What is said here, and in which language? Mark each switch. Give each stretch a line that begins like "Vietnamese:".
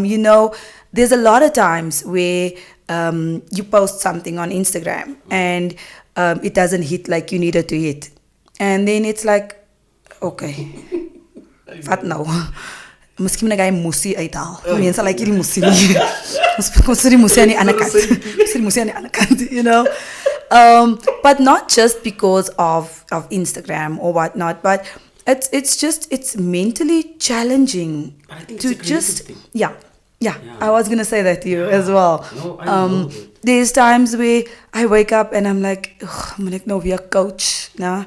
English: You know, there's a lot of times where you post something on Instagram and it doesn't hit like you need it to hit. And then it's like, okay,
Afrikaans: wat nou? Miskien moet ek hy moesie uithaal. Mense like hierdie moesie nie. Ons sit die moesie aan die ander kant. Ons sit die moesie aan die ander kant,
English: you know. But not just because of Instagram or whatnot, but it's mentally challenging I think to it's a just creative thing. yeah. I was gonna say that to you as well. No, I know it. There's times where I wake up and I'm like,
Afrikaans: moet ek nou weer coach,
English: nah?